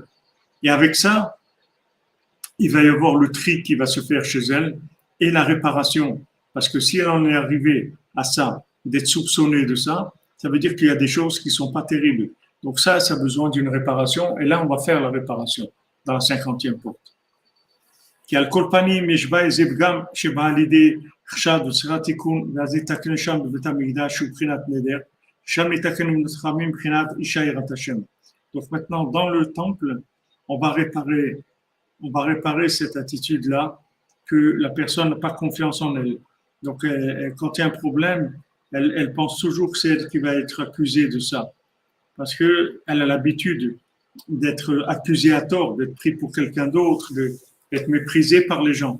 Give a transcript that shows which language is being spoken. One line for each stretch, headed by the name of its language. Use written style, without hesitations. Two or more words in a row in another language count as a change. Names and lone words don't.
French: Et avec ça, il va y avoir le tri qui va se faire chez elle et la réparation. Parce que si elle en est arrivée à ça, d'être soupçonnée de ça, ça veut dire qu'il y a des choses qui ne sont pas terribles. Donc ça a besoin d'une réparation. Et là, on va faire la réparation dans la 50e porte.
Hebrew: כי על כל פנים יש בה איזה פגם שבא על ידי חשד וצריכת תיקון, ואז יתקן שם בבית המקדש שהוא מבחינת נדר, שם יתקן חכמים מבחינת אישה יראת השם.
French: Donc maintenant, dans le temple, on va réparer cette attitude-là que la personne n'a pas confiance en elle. Donc quand il y a un problème, elle pense toujours que c'est elle qui va être accusée de ça. Parce qu'elle a l'habitude d'être accusée à tort, d'être prise pour quelqu'un d'autre, d'être méprisée par les gens.